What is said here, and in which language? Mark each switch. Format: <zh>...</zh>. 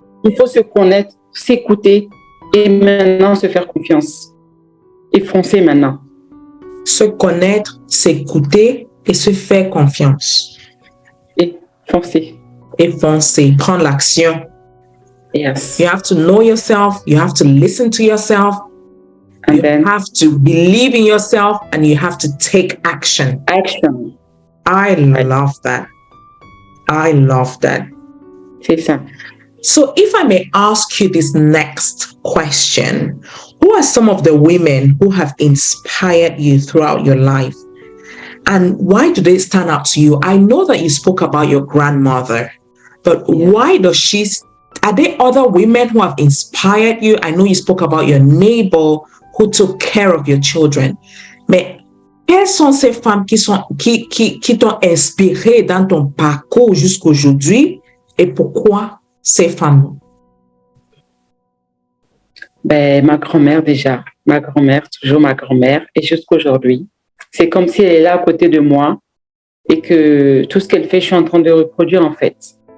<fr>Il faut se connaître, s'écouter et maintenant se faire confiance. Et foncer maintenant. Se connaître, s'écouter et se faire confiance. Et foncer. Et foncer, prendre l'action.</fr> <en>Yes. You have to know yourself, you have to listen to yourself, you have to believe in yourself, and you have to take action. Action. I love that. I love that.</en> <fr>C'est ça.</fr> <en>So if I may ask you this next question, who are some of the women who have inspired you throughout your life? And why do they stand out to you? I know that you spoke about your grandmother, but why does she... Are there other women who have inspired you? I know you spoke about your neighbor who took care of your children.</en> <fr>Mais quelles sont ces femmes qui t'ont inspiré dans ton parcours jusqu'aujourd'hui et pourquoi ces femmes? Ben, ma grand-mère déjà. Ma grand-mère, toujours ma grand-mère. Et jusqu'aujourd'hui. C'est comme si elle est là à côté de moi et que tout ce qu'elle fait, je suis en train de reproduire en fait.</fr>